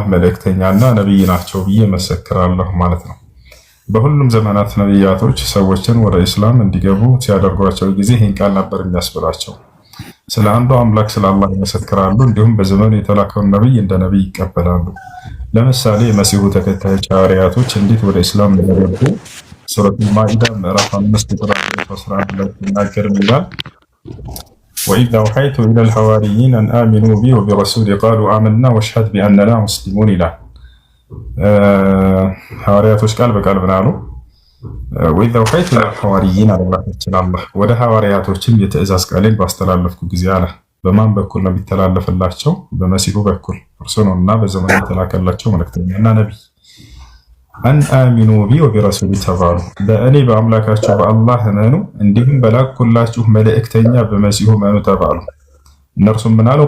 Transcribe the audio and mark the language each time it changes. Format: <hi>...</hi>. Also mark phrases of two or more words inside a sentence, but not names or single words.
<am>መልእክተኛና ነብይ ናቸው ብዬ መሰክራለሁ ማለት ነው። በሁሉም ዘመናት ነብያቶች ሰዎችን ወደ እስላም እንዲገቡ ሲያደርጓቸው ጊዜ ይህን ቃል ነበር የሚያስብላቸው። ስለ አንዱ አምላክ ስለ አላህ ይመሰክራሉ። እንዲሁም በዘመኑ የተላከውን ነብይ እንደ ነብይ ይቀበላሉ። ለምሳሌ የመሲሁ ተከታዮች ሐዋርያቶች እንዴት ወደ እስላም እንደገቡ ሱረቱል ማኢዳ ምዕራፍ 5 ቁጥር 11 ላይ ይናገር ይላል</am> <ar>وإذ أوحيت إلى الحواريين أن آمنوا بي وبرسولي قالوا آمنا واشهد بأننا مسلمون</ar> <am>ይላል። ሐዋርያቶች ቃል በቃል ብናሉ</am> <ar>وإذ أوحيت إلى الحواريين</ar> <am>አላህ ወደ ሐዋርያቶችም የትእዛዝ ቃሌን ባስተላለፍኩ ጊዜ አለ። በማን በኩል ነው የሚተላለፍላቸው? በመሲሁ በኩል እርሱ ነውና በዘመኑ የተላከላቸው መልእክተኛና ነብይ።</am> <ar>أن آمنوا بي وبرسولي</ar> <am>ተባሉ፣ በእኔ በአምላካችሁ በአላህ እመኑ፣ እንዲሁም በላኩላችሁ መልእክተኛ በመሲሁ እመኑ ተባሉ። እነርሱም ምን አሉ?</am>